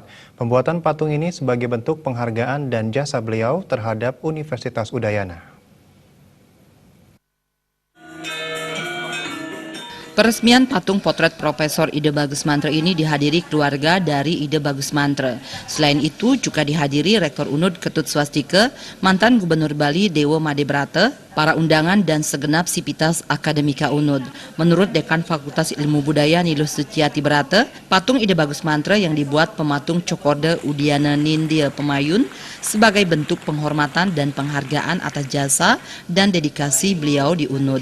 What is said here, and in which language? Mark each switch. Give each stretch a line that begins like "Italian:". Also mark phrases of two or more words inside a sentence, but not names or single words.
Indonesian: Pembuatan patung ini sebagai bentuk penghargaan dan jasa beliau terhadap Universitas Udayana. Peresmian patung potret Profesor Ide Bagus Mantre ini dihadiri keluarga dari Ide Bagus Mantre. Selain itu juga dihadiri Rektor UNUD Ketut Swastika, mantan Gubernur Bali Dewo Madebrata, para undangan dan segenap sivitas akademika UNUD. Menurut Dekan Fakultas Ilmu Budaya Nilus Suciati Brata, patung Ide Bagus Mantre yang dibuat pematung Cokorde Udiana Nindya Pemayun sebagai bentuk penghormatan dan penghargaan atas jasa dan dedikasi beliau di UNUD.